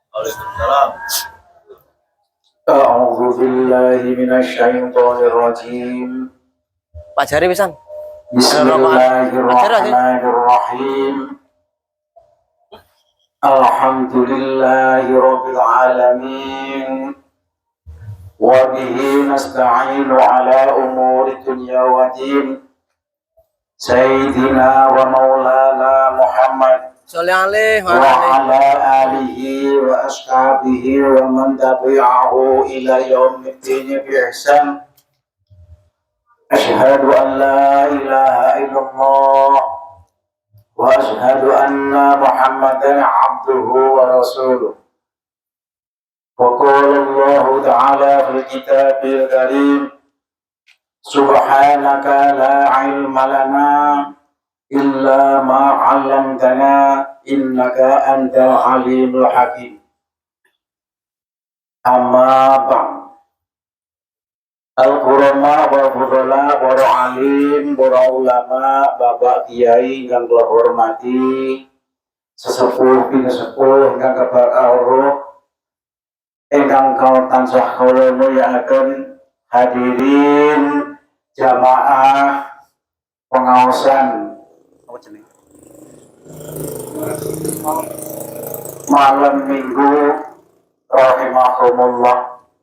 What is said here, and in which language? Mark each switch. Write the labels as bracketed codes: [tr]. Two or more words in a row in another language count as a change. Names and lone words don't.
[ar] وعليكم السلام. أعوذ بالله من الشيطان الرجيم. [jv] Pak Jari pisan. [ar] بسم الله الرحمن الرحيم الحمد لله رب العالمين. وبه نستعين على أمور الدنيا والدين. سيدنا ومولانا محمد Sholli وعلى آله وأصحابه ومن تبعه إلى يوم الدين بإحسان. أشهد أن لا إله إلا الله وأشهد أن محمدا عبده ورسوله. وقال الله تعالى في الكتاب الكريم سبحانك لا علم لنا إلا ما علمتنا إنك أنت العليم الحكيم. أما بعد. القرآن والفضلاء [jv] para alim, para ulama, bapak kiai ingkang kula hormati, sesepuh pinesepuh ingkang kabar awruh, ingkang kau tansah kula mulyakaken, hadirin jamaah pengaosan [id] malam minggu [jv] rahimahumullah.